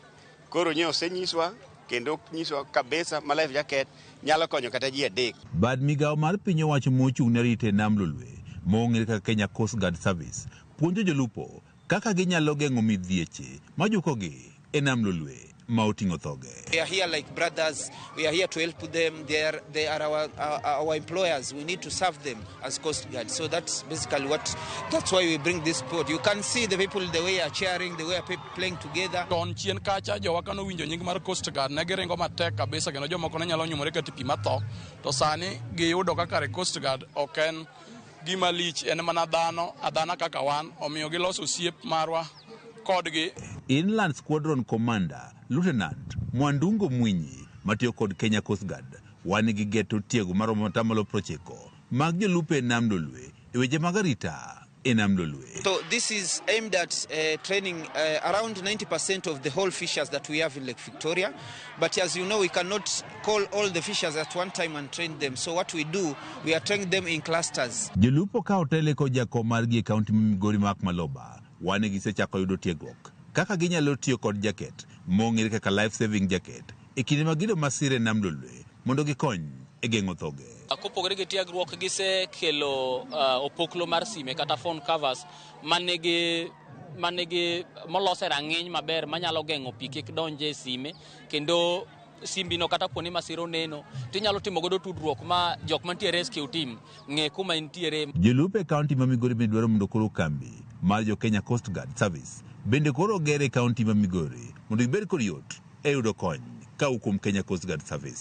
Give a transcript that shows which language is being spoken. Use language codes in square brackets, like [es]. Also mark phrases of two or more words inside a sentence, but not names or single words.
[luo] Koro nye osenyiswa kendo nyiswa kabisa ma [en] life jacket [luo] nyalo konyo kata ji adek. Bad migao mar piny owacho mochung' ne arita e nam Lolwe mong'ere kaka Kenya Coast Guard Service puonjo jolupo kaka ginyalo geng'o midhieche majukogi e nam Lolwe ma oting'o thoge. [en] We are here like brothers. We are here to help them. They are our employers. We need to serve them as Coast Guard. So that's basically that's why we bring this sport. You can see the people, the way are cheering, the way are playing together. [luo] Don chien kacha jowa kano winjo nying mar Coast Guard ne giringo matek kabisa kendo jomoko ne nyalo nyumore ka tipi matho. To sani giyudo kaka Coast Guard oken gima lich en mana adhana kaka wan omiyo giloso osiep marwa kodgi. Inland Squadron Commander Lieutenant Mwandungo Mwinyi matiyo kod Kenya Coast Guard wan gi geto tiego maromo atamalo 90 mag jolupo e nam Lolwe e weche mag arita e nam Lolwe. [en] So this is aimed at training around 90% of the whole fishers that we have in Lake Victoria. But as you know, we cannot call all the fishers at one time and train them. So what we do, we are training them in clusters. [luo] Jolupo ka otele ko jako margi e kaunti ma Migori Mark Maloba wane gisechako yudo tiegruok kaka ginyalo tiyo kod jacket mong'ere kaka [en] life saving jacket [luo] e kinde ma gido masire nam Lolwe mondo gikony e geng'o thoge. Kopogore gi tiegruok gisekelo opoklo mar sime kata [en] phone covers [luo] manigi molose rang'iny maber manyalo geng'o pi kik donje e sime kendo simbino kata kuonde masiro neno tinyalo timo godo tudruok ma jok mantie [en] rescue team [luo] ng'e kuma intiere. Jolupo e kaunti ma Migori bende dwaro mondo koro kambi mar jo Kenya Coast Guard Service bende koro gere e kaunti ma Migori mondo gibed kod yot e yudo kony ka kuom Kenya Coast Guard Service.